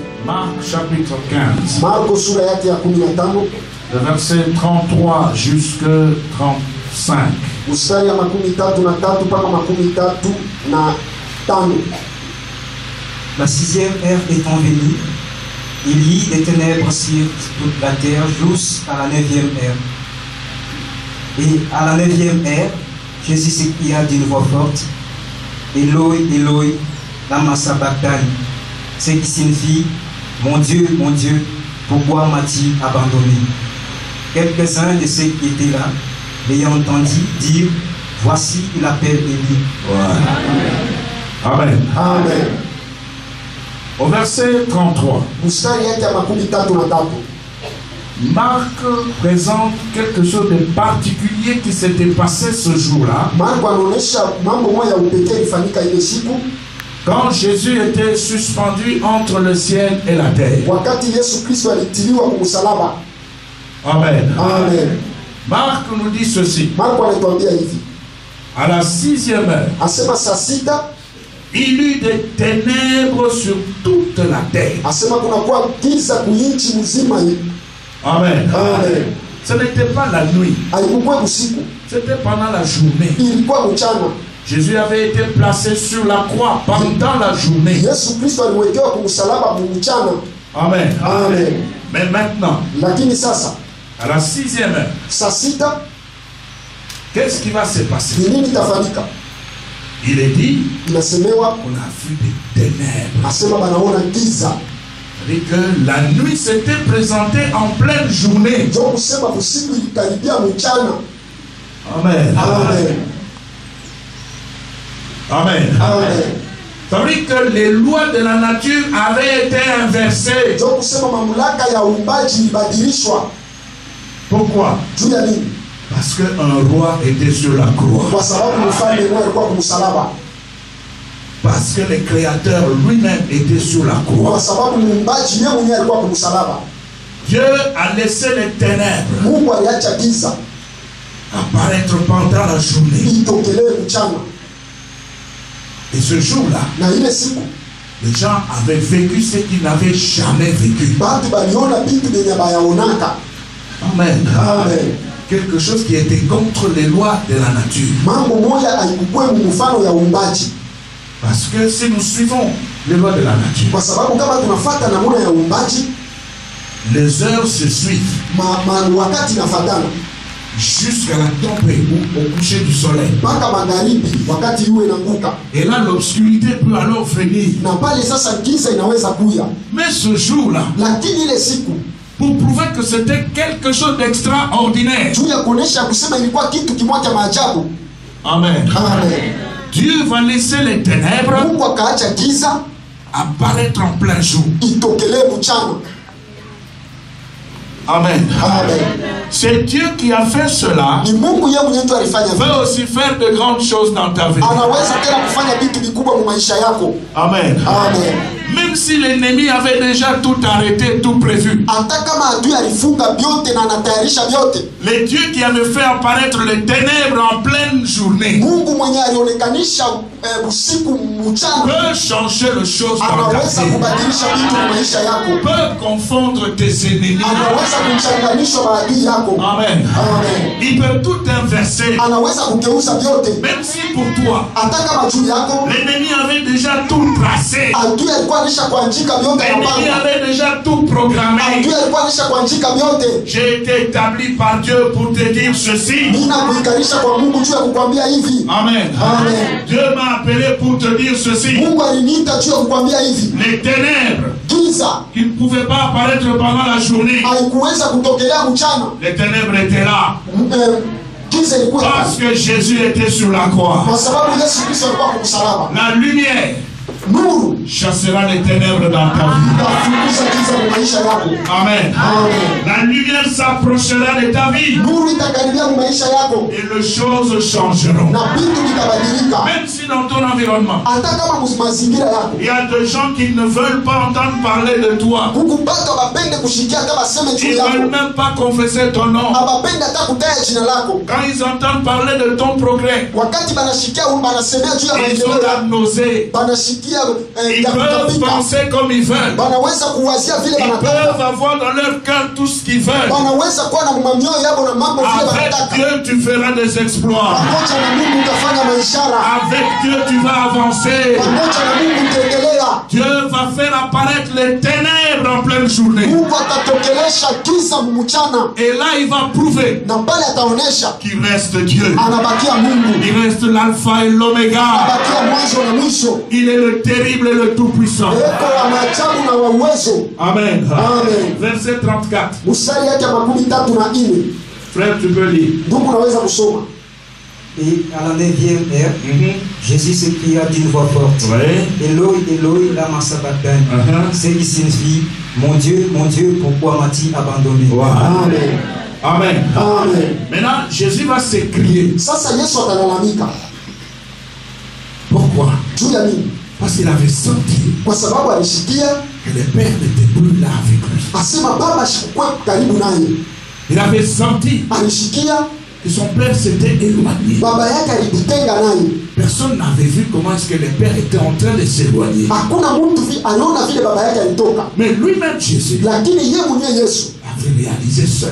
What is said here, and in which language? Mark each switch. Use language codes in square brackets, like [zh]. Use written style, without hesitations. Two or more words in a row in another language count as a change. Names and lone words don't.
[fr] Marc chapitre 15. [sw] Marko sura yake ya 15 [fr] Le verset 33 jusqu'à 35. [sw] mstari ya 33 mpaka 35. [fr] La 6e heure étant venue, il y eut des ténèbres sur toute la terre jusqu'à la 9e heure. Et à la 9e heure, Jésus s'écria d'une voix forte, [arc] Eloi, Eloi, lama sabachthani, [fr] ce qui signifie, mon Dieu, pourquoi m'as-tu abandonné? Quelques-uns de ceux qui étaient là, l'ayant entendu dire, voici, il appelle Élie. Amen. Amen. Au verset 33, [sw] Mstari yake ya 33. [fr] Marc présente quelque chose de particulier qui s'était passé ce jour-là. [sw] Marko anaonesha mambo moja ya upekee ilifanyika ile siku [fr] Quand Jésus était suspendu entre le ciel et la terre. [sw] wakati Yesu Kristo alitiliwa kwa msalaba. Amen. Amen. [fr] Marc nous dit ceci. [sw] Marko anatuambia hivi. [fr] À la 6e heure, [sw] Asema saa 6 [fr] il y eut des ténèbres sur toute la terre. [sw] asema kunakuwa giza kuinchi mzima hii. Amen. Amen. [fr] Ce n'était pas la nuit, [sw] Haikuwa usiku, [fr] c'était pendant la journée. [sw] ilikuwa mchana. [fr] Jésus avait été placé sur la croix pendant la journée. [sw] Yesu Kristo aliwekewa kwa msalaba mchana. Amen. Amen. [fr] Mais maintenant, [sw] Lakini sasa [fr] à la 6e heure, [sw] saa 6 [fr] qu'est-ce qui va se passer? [sw] ni nini itafanyika? [fr] Il est dit [sw] Inasemewa [fr] qu'on a vu des ténèbres. [sw] asema banaona giza. [fr] C'est-à-dire que la nuit s'était présentée en pleine journée. [sw] Ndio kusema usiku ilikaribia mchana. Amen. Amen. Amen. Amen. [fr] Ça veut dire que les lois de la nature avaient été inversées. [sw] Ndio kusema mamlaka ya uumbaji ilibadilishwa. [fr] Pourquoi? [sw] Juu ya nini? [fr] Parce qu'un roi était sur la croix. [sw] Kwa sababu mfalme mmoja alikuwa kwa msalaba. [fr] Parce que le Créateur lui-même était sur la [sw] Kwa [fr] croix. [sw] sababu muumbaji yeye mwenyewe alikuwa kwa msalaba. [fr] Dieu a laissé les ténèbres [sw] Mungu aliacha giza [fr] apparaître pendant la journée. [sw] itokelee mchana. [fr] Et ce jour-là, [sw] Na ile siku [fr] les gens avaient vécu ce qu'ils n'avaient jamais vécu. [sw] batu baliona vitu vyenye bayaonaka. Amen. Amen. [fr] Quelque chose qui était contre les lois de la nature. [sw] Mambo moja haikukuwa mfano ya uumbaji. [fr] Parce que si nous suivons les lois de la nature, [sw] Kwa sababu kama tunafuata namna ya uumbaji, [fr] les heures se suivent [sw] wakati nafatana [fr] jusqu'à la tombée ou au coucher du soleil. [sw] mpaka magharibi, wakati iwe inaanguka. [fr] Et là, l'obscurité peut alors venir. [sw] Na pale sasa giza inaweza kuya. [fr] Mais ce jour-là, [sw] Lakini ile siku [fr] pour prouver que c'était quelque chose d'extraordinaire, [sw] juu ya kuonesha kusema ilikuwa kitu kimoja maajabu. Amen. Amen. [fr] Dieu va laisser les ténèbres [sw] Mungu akaacha giza [fr] apparaître en plein jour. [sw] itokelee mchana. Amen. Amen. [fr] C'est Dieu qui a fait cela. [sw] Ni Mungu yeye mwenyewe tu alifanya [fr] Il [sw] vile. [fr] peut aussi faire de grandes choses dans ta vie. [sw] Anaweza tena kufanya vitu vikubwa mu maisha yako. Amen. Amen. [fr] Même si l'ennemi avait déjà tout arrêté, tout prévu. [sw] Hata kama adui alifunga vyote na anatayarisha vyote, [fr] Le Dieu qui avait fait apparaître les ténèbres en pleine journée [sw] Mungu mwenyewe alionekanisha usiku mchana, [fr] peut changer les choses dans ta [sw] anaweza [fr] vie. [sw] kubadilisha vitu mu maisha yako. [fr] Peut confondre tes ennemis. [sw] Anaweza kumchanganisha maadui yako. Amen. Amen. [fr] Il peut tout inverser. [sw] Anaweza kugeuza vyote. [fr] Même si pour toi, [sw] Hata kama juu yako [fr] l'ennemi avait déjà tout tracé. [sw] adui alikuwa alisha kuandika vyote na [fr] L'ennemi [sw] mpango. [fr] avait déjà tout programmé. [sw] Adui alikuwa alisha kuandika vyote. [fr] J'ai été établi par Dieu pour te dire ceci. [sw] Nina kuikanisha kwa Mungu juu ya kukwambia hivi. Amen. Amen. [fr] Dieu m'a appelé pour te dire ceci. [sw] Mungu aliniita juu ya kukwambia hivi. [fr] Les ténèbres [sw] Giza [fr] qui ne pouvaient pas apparaître pendant la journée, [sw] haikuweza kutokelea mchana. [fr] les ténèbres étaient là. [sw] Giza ilikuwa [fr] Parce que Jésus était sur la croix. [sw] kwa sababu Yesu Kristo alikuwa kwa msalaba. [fr] La lumière [sw] Nuru [fr] chassera les ténèbres dans ta vie. [sw] itafukuza giza kwa maisha yako. Amen. Amen. [fr] La lumière s'approchera de ta vie [sw] Nuru itakaribia kwa maisha yako [fr] et les choses changeront. [sw] na vitu vitabadilika. [fr] Même si dans ton environnement, [sw] Hata kama mazingira yako [fr] il y a des gens qui ne veulent pas entendre parler de toi. [sw] huku bado abapende kushikia hata baseme juu [fr] Ils ne [sw] yako. [fr] veulent même pas confesser ton nom. [sw] Abapende hata kutaja jina lako. [fr] Quand ils entendent parler de ton progrès, [sw] Wakati banashikia banasema juu ya [fr] ils ont [sw] maendeleo [fr] la [sw] yako. [fr] nausée. [sw] Banashikia [fr] Ils peuvent penser comme ils veulent. [sw] banaweza kuwazia vile [fr] Ils [sw] banataka, [fr] peuvent avoir dans leur cœur tout ce qu'ils veulent. [sw] banaweza kuwa na mamioyo yao na mambo vile [fr] Avec [sw] banataka. [fr] Dieu, tu feras des exploits. [sw] Pamoja na Mungu utafanya maishara, [fr] Avec Dieu, tu vas avancer. [sw] pamoja na Mungu utaendelea. [fr] Dieu va faire apparaître les ténèbres en pleine journée. [sw] Mungu atatokelesha giza mchana, [fr] Et là, il va prouver [sw] na pale ataonesha [fr] qu'il reste Dieu. [sw] anabakia Mungu, [fr] Il reste l'alpha et l'oméga. [sw] anabakia mwanzo na mwisho. [fr] Il est le terrible et le tout-puissant. [sw] Eko wa maajabu na wa uwezo. Amen. Amen. [fr] Verset 34. [sw] Mstari yake 34. [fr] Frère, tu peux lire. [sw] Ndugu unaweza kusoma. [fr] Et à la 9e heure, Jésus s'écria d'une voix forte. Oui. [arc] Eloi, Eloi, lama sabachthani. [fr] Ce qui signifie, mon Dieu, pourquoi m'as-tu abandonné? Amen. Amen. Amen. Maintenant, Jésus va s'écrier. [sw] Sasa Yesu atalalamika. [fr] Pourquoi? [sw] Juu ya nini? [fr] Parce qu'il avait senti [sw] Kwa sababu alishikia [fr] que le Père n'était plus là avec lui. [sw] asema baba shikwe karibu naye. [fr] Il avait senti [sw] Alishikia [fr] que son Père s'était éloigné. [sw] baba yake alijitenga naye. [fr] Personne n'avait vu comment est-ce que le Père était en train de s'éloigner. [sw] Hakuna mtu aliona vile baba yake alitoka. [fr] Mais lui-même, Jésus, [sw] Lakini yeye mwenyewe Yesu [fr] avait réalisé cela.